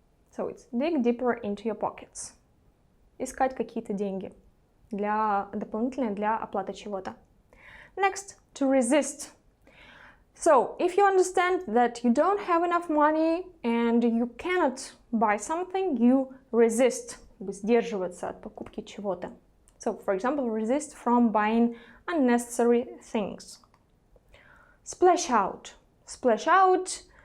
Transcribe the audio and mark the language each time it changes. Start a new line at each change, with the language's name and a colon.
English: So it's dig deeper into your pockets.
Russian: Искать какие-то деньги дополнительные для оплаты чего-то.
English: Next, to resist. So, if you understand that you don't have enough money and you cannot buy something, you resist,
Russian: сдерживаться от покупки чего-то.
English: So, for example, resist from buying unnecessary things. Splash out. Splash out